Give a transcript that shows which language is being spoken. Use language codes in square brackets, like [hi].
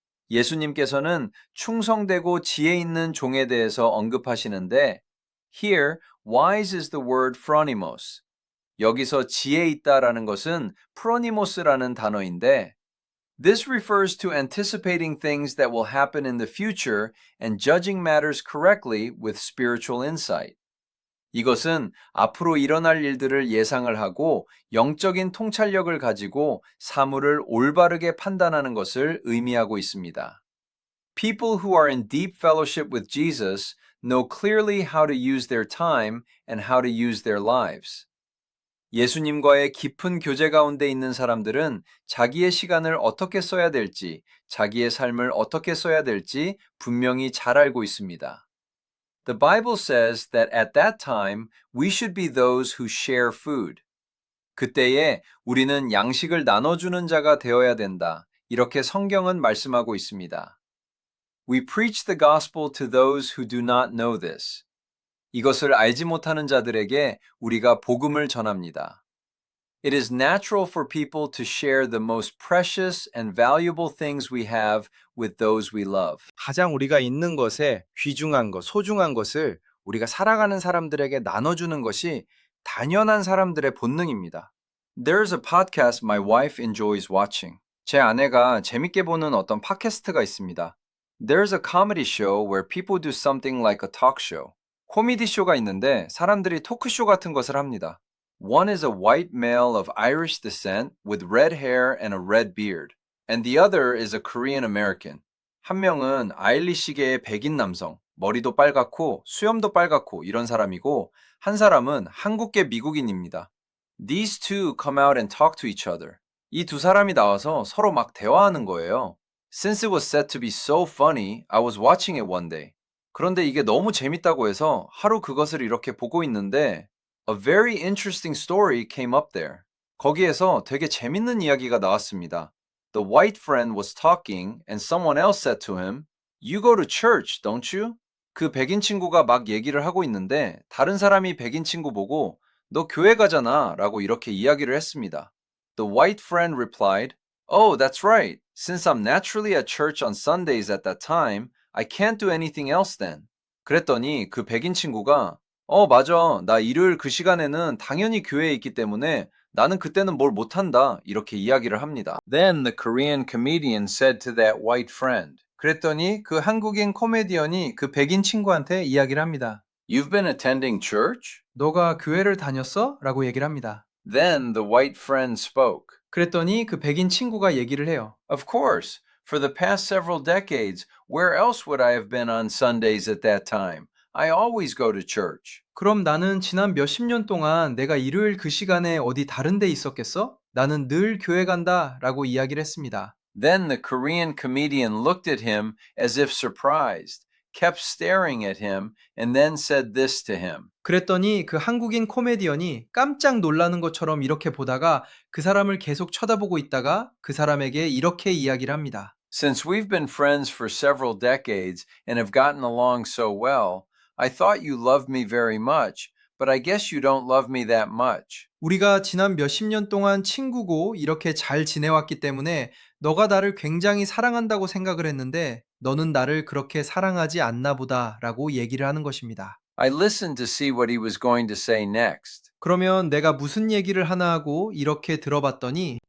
[ko] 예수님께서는 충성되고 지혜 있는 종에 대해서 언급하시는데 [en] Here, wise is the word phronimos. [ko] 여기서 지혜 있다라는 것은 phronimos라는 단어인데 [en] This refers to anticipating things that will happen in the future and judging matters correctly with spiritual insight. [ko] 이것은 앞으로 일어날 일들을 예상을 하고 영적인 통찰력을 가지고 사물을 올바르게 판단하는 것을 의미하고 있습니다. [en] People who are in deep fellowship with Jesus know clearly how to use their time and how to use their lives. [ko] 예수님과의 깊은 교제 가운데 있는 사람들은 자기의 시간을 어떻게 써야 될지, 자기의 삶을 어떻게 써야 될지 분명히 잘 알고 있습니다. [en] The Bible says that at that time we should be those who share food. [ko] 그때에 우리는 양식을 나눠주는 자가 되어야 된다. 이렇게 성경은 말씀하고 있습니다. [en] We preach the gospel to those who do not know this. [ko] 이것을 알지 못하는 자들에게 우리가 복음을 전합니다. [en] It is natural for people to share the most precious and valuable things we have with those we love. [ko] 가장 우리가 있는 것에 귀중한 것, 소중한 것을 우리가 살아가는 사람들에게 나눠주는 것이 당연한 사람들의 본능입니다. [en] There's a podcast my wife enjoys watching. [ko] 제 아내가 재밌게 보는 어떤 팟캐스트가 있습니다. [en] There's a comedy show where people do something like a talk show. [ko] 코미디 쇼가 있는데 사람들이 토크쇼 같은 것을 합니다. [en] One is a white male of Irish descent with red hair and a red beard, and the other is a Korean American. [ko] 한 명은 아일리시계의 백인 남성, 머리도 빨갛고 수염도 빨갛고 이런 사람이고 한 사람은 한국계 미국인입니다. [en] These two come out and talk to each other. [ko] 이 두 사람이 나와서 서로 막 대화하는 거예요. [en] Since it was said to be so funny, I was watching it one day. [ko] 그런데 이게 너무 재밌다고 해서 하루 그것을 이렇게 보고 있는데 [en] A very interesting story came up there. [ko] 거기에서 되게 재밌는 이야기가 나왔습니다. [en] The white friend was talking and someone else said to him, You go to church, don't you? [ko] 그 백인 친구가 막 얘기를 하고 있는데 다른 사람이 백인 친구 보고 너 교회 가잖아 라고 이렇게 이야기를 했습니다. [en] The white friend replied, Oh, that's right. Since I'm naturally at church on Sundays at that time, I can't do anything else then. [ko] 그랬더니 그 백인 친구가 맞아. 나 일요일 그 시간에는 당연히 교회에 있기 때문에 나는 그때는 뭘 못한다. 이렇게 이야기를 합니다. [en] Then the Korean comedian said to that white friend. [ko] 그랬더니 그 한국인 코미디언이 그 백인 친구한테 이야기를 합니다. [en] You've been attending church? [ko] 너가 교회를 다녔어? 라고 얘기를 합니다. [en] Then the white friend spoke. [ko] 그랬더니 그 백인 친구가 얘기를 해요. [en] Of course. For the past several decades, where else would I have been on Sundays at that time? I always go to church. [ko] 그럼 나는 지난 몇십 년 동안 내가 일요일 그 시간에 어디 다른 데 있었겠어? 나는 늘 교회 간다 라고 이야기를 했습니다. [en] Then the Korean comedian looked at him as if surprised, kept staring at him, and then said this to him. [ko] 그랬더니 그 한국인 코미디언이 깜짝 놀라는 것처럼 이렇게 보다가 그 사람을 계속 쳐다보고 있다가 그 사람에게 이렇게 이야기를 합니다. [en] Since we've been friends for several decades and have gotten along so well, I thought you loved me very much, but I guess you don't love me that much. [ko] 우리가 지난 몇십 년 동안 친구고 이렇게 잘 지내왔기 때문에 너가 나를 굉장히 사랑한다고 생각을 했는데 너는 나를 그렇게 사랑하지 않나 보다 라고 얘기를 하는 것입니다. [en] I listened to see what he was going to say next. [ko] 그러면 내가 무슨 얘기를 하나 하고 이렇게 들어봤더니